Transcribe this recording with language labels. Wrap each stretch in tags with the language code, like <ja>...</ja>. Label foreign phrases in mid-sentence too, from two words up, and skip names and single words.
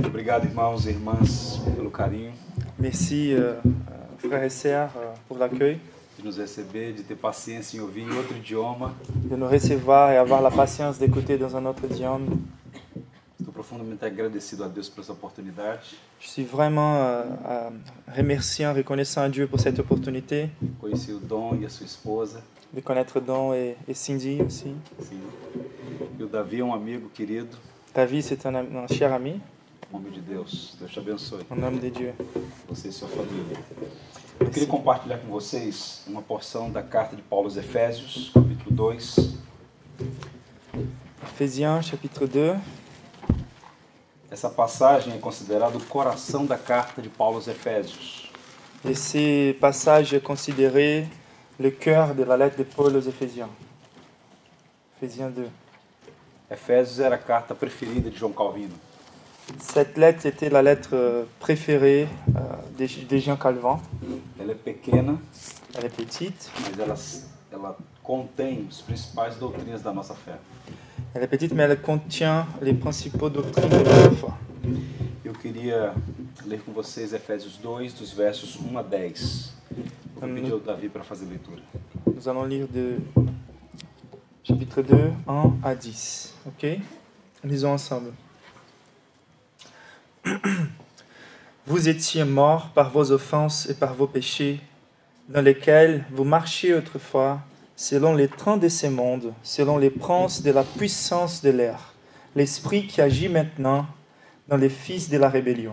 <pt>Obrigado, irmãos e irmãs, pelo carinho</pt> <fr>Merci, frères et sœurs, pour l'accueil,</fr> <pt>de nos receber, de ter paciência em ouvir em outro idioma.</pt> <fr>de nous recevoir et avoir la patience d'écouter dans un autre idiome.</fr> <pt>Estou profundamente agradecido a Deus por essa oportunidade.</pt> <fr>Je suis vraiment remerciant, reconnaissant à Dieu pour cette opportunité</fr> <pt>Conheci o Dom e a sua esposa.</pt> <fr>de connaître Don et Cindy aussi.</fr> <pt>Sim. E o Davi é um amigo querido.</pt> <fr>David, c'est un cher ami,</fr> <pt>Em nome de Deus. Deus te abençoe.</pt> <fr>un homme de Dieu.</fr> <pt>Você e sua família. Eu queria compartilhar com vocês uma porção da carta de Paulo aos Efésios, capítulo 2.</pt> <fr>Éphésiens, chapitre 2.</fr> <pt>Essa passagem é considerada o coração da carta de Paulo aos Efésios.</pt> <fr>Et ce passage est considéré le cœur de la lettre de Paul aux Éphésiens. Éphésiens 2.</fr> <pt>Efésios era a carta preferida de João Calvino.</pt> <fr>Cette lettre était la lettre préférée de Jean Calvin.</fr> <pt>Ela é pequena,</pt> <fr>Elle est petite.</fr> <pt>mas ela contém as principais doutrinas da nossa fé.</pt> <fr>Elle est petite, mais elle contient les principaux doctrines de notre foi.</fr> <pt>Eu queria ler com vocês Efésios 2, dos versos 1 a 10. Eu vou pedir ao Davi para fazer a leitura.</pt> <fr>Nous allons lire de chapitre 2, 1 à 10. Ok? Lisons ensemble. Vous étiez morts par vos offenses et par vos péchés, dans lesquels vous marchiez autrefois, selon les trains de ce monde, selon les princes de la puissance de l'air, l'esprit qui agit maintenant dans les fils de la rébellion.</fr>